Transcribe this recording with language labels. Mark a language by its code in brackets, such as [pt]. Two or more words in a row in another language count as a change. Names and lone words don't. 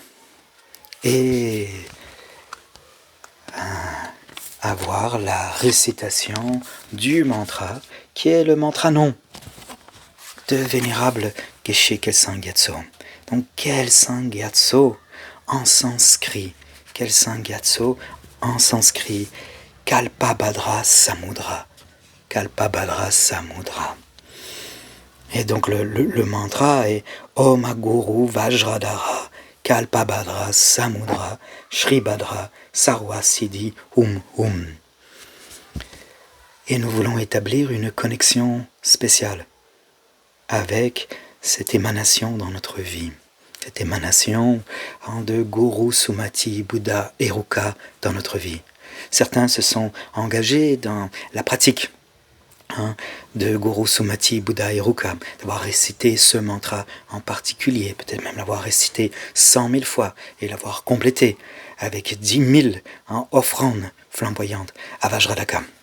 [fr] Et avoir la récitation du mantra, qui est le mantra non de vénérable Geshe Kelsang Gyatso. Donc Kelsang Gyatso en sanskrit, Kelsang Gyatso en sanskrit, Kalpabhadra Samudra, Kalpabhadra Samudra. Et donc le mantra est [sa] Om Guru Vajradhara Kalpabhadra Samudra Shribhadra Sarva Siddhi Hum. [fr] Et nous voulons établir une connexion spéciale avec cette émanation dans notre vie, cette émanation de Guru Sumati Buddha Heruka dans notre vie. Certains se sont engagés dans la pratique de Guru Sumati Buddha Heruka, d'avoir récité ce mantra en particulier, peut-être même l'avoir récité 100 000 fois et l'avoir complété avec 10 000 offrandes flamboyantes à Vajradhaka.